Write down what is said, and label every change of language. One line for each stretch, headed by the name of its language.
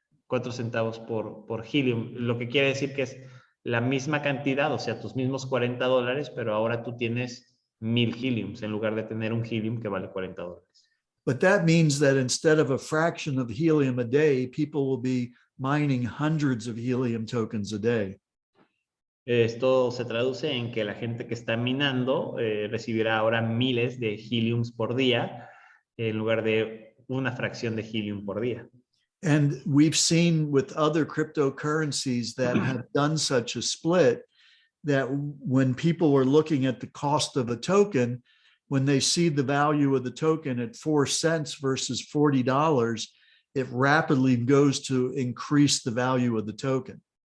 Spanish: 4 centavos por helium, lo que quiere decir que es la misma cantidad, o sea, tus mismos $40, pero ahora tú tienes 1,000 heliums en lugar de tener un helium que vale $40.
English: But that means that instead of a fraction of helium a day, people will be mining hundreds of helium tokens a day.
Spanish: Esto se traduce en que la gente que está minando recibirá ahora miles de heliums por día en lugar de una fracción de helium por día.
English: And we've seen with other cryptocurrencies that have done such a split that when people are looking at the cost of a token, when they see the value of the token at 4 cents versus $40, it rapidly goes to increase the value of the token.